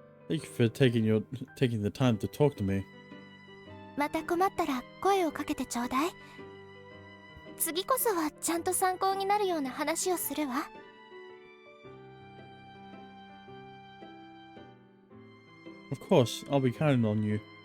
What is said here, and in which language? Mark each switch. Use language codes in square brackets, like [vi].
[en] Thank you for taking the time to talk to me. [ja] また困ったら声をかけてちょうだい。次こそはちゃんと参考になるような話をするわ。 [en] Of course, I'll be counting on you.